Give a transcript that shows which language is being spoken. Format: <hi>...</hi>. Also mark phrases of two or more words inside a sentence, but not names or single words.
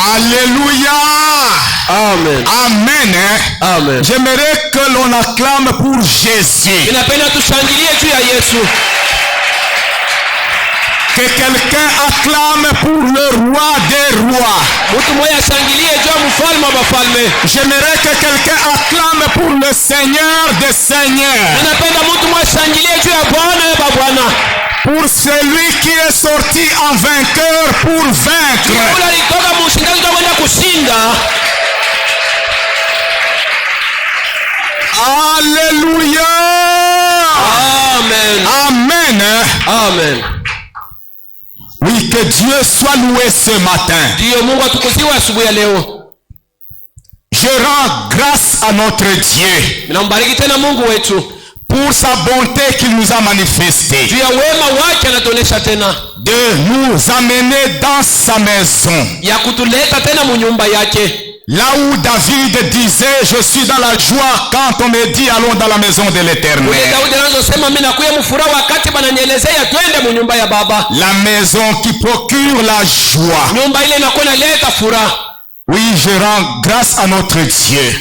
<fr>Alléluia. Amen. Amen. Amen. J'aimerais que l'on acclame pour Jésus.</fr> <sw>Ninapenda tushangilie juu ya Yesu.</sw> <fr>Que quelqu'un acclame pour le roi des rois.</fr> <sw>Mtu mmoja ashangilie juu ya mfalme wa wafalme.</sw> <fr>J'aimerais que quelqu'un acclame pour le Seigneur des seigneurs.</fr> <sw>Ninapenda mtu mmoja ashangilie juu ya Bwana wa Bwana.</sw> <fr>Pour celui qui est sorti en vainqueur pour vaincre.</fr> <sw>Yule alitoka mshindaji kwenda kushinda. Alléluia. Amen. Amen. Amen.</sw> <fr>Oui, que Dieu soit loué ce matin.</fr> <sw>Ndiyo Mungu atukuziwe asubuhi ya leo.</sw> <fr>Je rends grâce à notre Dieu.</fr> <sw>Ninambariki tena Mungu wetu</sw> <fr>pour sa bonté qu'il nous a manifestée.</fr> <sw>Juu ya wema wake anatuonesha tena.</sw> <fr>De nous amener dans sa maison.</fr> <sw>Ya kutuleta tena mu nyumba yake.</sw> <fr>Là où David disait, je suis dans la joie quand on me dit allons dans la maison de l'Éternel. La maison qui procure la joie. Oui, je rends grâce à notre Dieu.</fr>